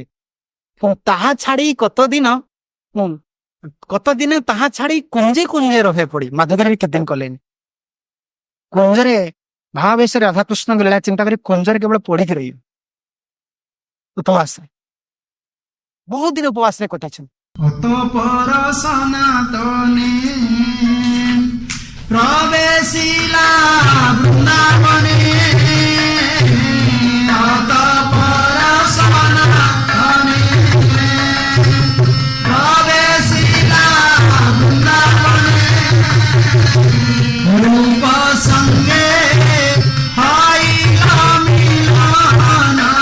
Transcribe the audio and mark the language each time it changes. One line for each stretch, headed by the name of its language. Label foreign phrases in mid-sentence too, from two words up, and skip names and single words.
Bangla: তাহা ছাড়ি কতদিন তাহা ছাড়ি কুঞ্জে কুঞ্জে রহে পড়ি।
Odia: ମାଧୁକରୀ ବି କେତେ ଦିନ କଲେନି। କୁଞ୍ଜରେ ଭାବାବେଶରେ ରାଧାକୃଷ୍ଣଙ୍କ ଲୀଳା ଚିନ୍ତା କରି କୁଞ୍ଜରେ କେବଳ ପଢିକି ରହିବେ, ଉପବାସରେ ବହୁତ ଦିନ ଉପବାସରେ କଟାଇଛନ୍ତି।
Bangla: অতঃপর সনাতনে প্রবেশিলা বৃন্দাবনে, অতঃপর সনাতনে প্রবেশিলা বৃন্দাবনে, রূপ সঙ্গে হইল মিলন,